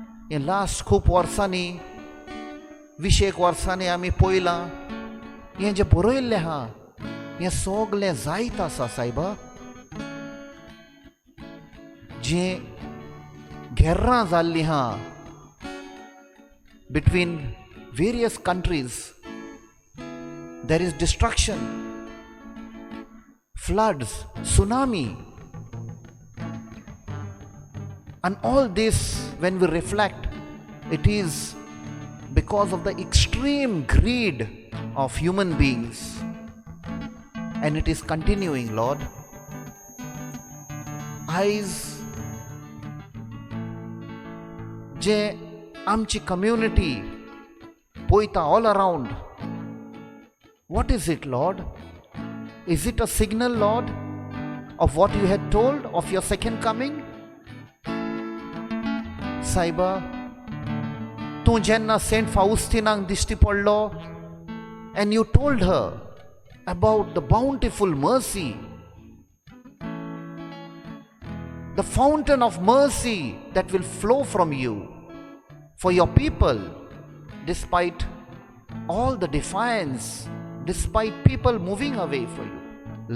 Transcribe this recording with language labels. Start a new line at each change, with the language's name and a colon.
Konkani: हे लास्ट खूब वर्सांनी 20 वर्सांनी आमी पळयलां हें जें बरयल्लें आहा हें सगलें जायत आसा सायबा. जें घेर्रां जाल्लीं आहा
English: between various countries, there is destruction, floods, tsunami, and all this, when we reflect, it is because of the extreme greed of human beings, and it is continuing, Lord. Eyes
Konkani: जे आमची कम्युनिटी पळयता
English: All around, what is it, Lord? Is it a signal, Lord, of what you had told of your second coming?
Konkani: सायबा, तूं जेन्ना सेंट फाउस्टिनाक दिश्टी पडलो
English: and you told her about the bountiful mercy, the fountain of mercy that will flow from you for your people, despite all the defiance, despite people moving away from you.